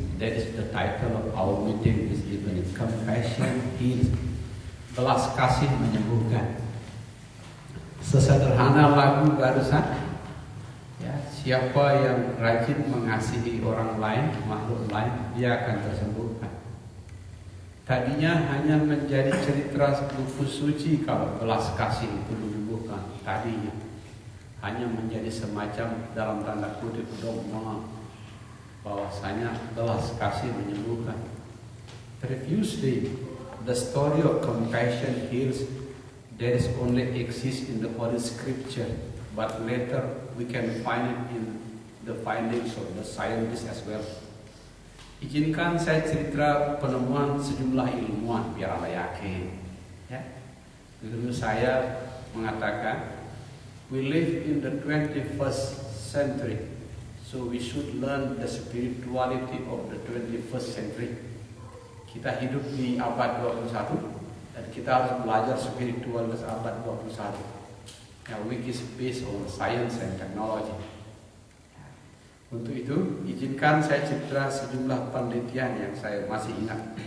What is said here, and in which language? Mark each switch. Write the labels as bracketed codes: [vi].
[en] That is the title of our meeting this evening. Compassion Heals. [id] Belas kasih menyembuhkan. Sesederhana lagu barusan, ya, siapa yang rajin mengasihi orang lain, makhluk lain, dia akan tersembuhkan. Tadinya hanya menjadi cerita buku suci kalau belas kasih itu menyembuhkan. Tadinya hanya menjadi semacam dalam tanda kutip dogma bahwasanya belas kasih menyembuhkan. [en] Previously, the story of compassion heals that is only exists in the Holy Scripture, but later we can find it in the findings of the scientists as well. [id] Izinkan saya cerita penemuan sejumlah ilmuwan biar Anda yakin. Ya, guru saya mengatakan, [en] we live in the 21st century, so we should learn the spirituality of the 21st century. [id] Kita hidup di abad 21 dan kita harus belajar spiritualitas abad 21. [en] Now, which is based on science and technology. [id] Untuk itu, izinkan saya cerita sejumlah penelitian yang saya masih ingat.